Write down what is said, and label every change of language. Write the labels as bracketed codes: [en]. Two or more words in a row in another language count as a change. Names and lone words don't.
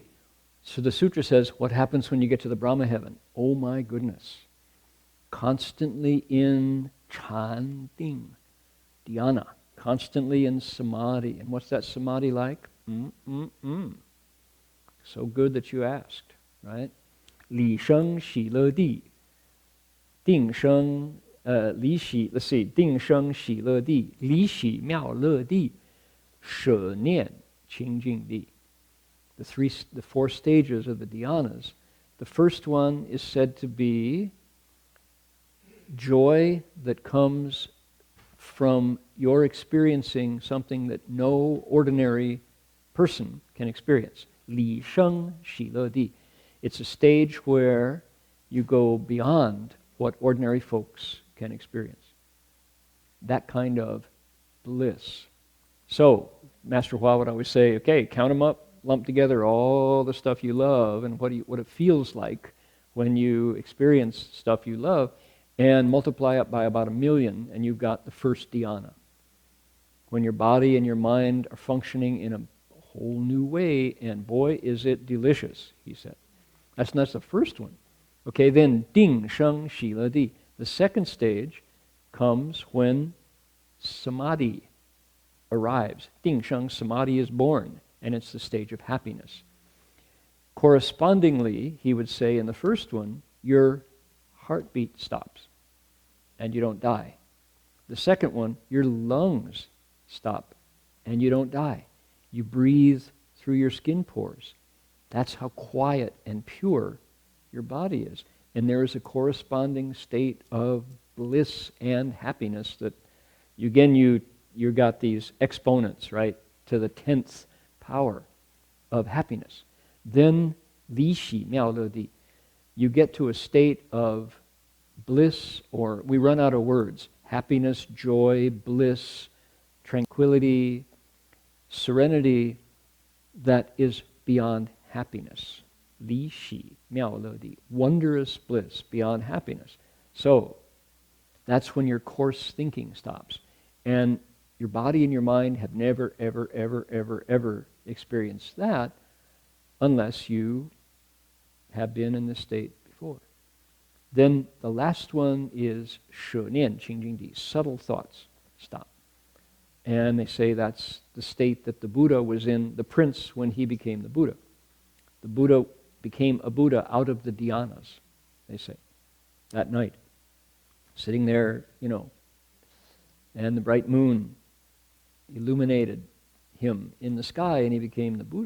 [en] So the sutra says, what happens when you get to the Brahma heaven? Oh my goodness. Constantly in chanting, dhyana, constantly in samadhi. And what's that samadhi like? So good that you asked, right? [zh] 离生喜乐地。定生，离喜, [en] let's see, [zh] 定生喜乐地. 离喜妙乐地. 舍念清净地. [en] The four stages of the dhyanas. The first one is said to be joy that comes from your experiencing something that no ordinary person can experience. [zh] 离生喜乐地. [en] It's a stage where you go beyond what ordinary folks can experience. That kind of bliss. So, Master Hua would always say, okay, count them up, lump together all the stuff you love and what it feels like when you experience stuff you love, and multiply it by about 1,000,000, and you've got the first dhyana. When your body and your mind are functioning in a whole new way, and boy, is it delicious, he said. That's the first one. Okay, then [zh] 定生喜乐地. [en] The second stage comes when samadhi arrives. [zh] 定生 [en] samadhi is born, and it's the stage of happiness. Correspondingly, he would say in the first one, your heartbeat stops and you don't die. The second one, your lungs stop and you don't die. You breathe through your skin pores. That's how quiet and pure your body is. And there is a corresponding state of bliss and happiness that, you got these exponents, right, to the 10th power of happiness. Then, [zh] 离喜妙乐地, [en] you get to a state of bliss, or we run out of words, happiness, joy, bliss, tranquility, serenity that is beyond happiness. [zh] 离喜妙乐地, [en] wondrous bliss beyond happiness. So, that's when your coarse thinking stops. And your body and your mind have never, ever, ever, ever, ever experienced that unless you have been in this state before. Then the last one is [zh] 舍念清净地, [en] subtle thoughts stop. And they say that's the state that the Buddha was in, the prince, when he became the Buddha. The Buddha became a Buddha out of the dhyanas, they say, that night. Sitting there, and the bright moon illuminated him in the sky, and he became the Buddha.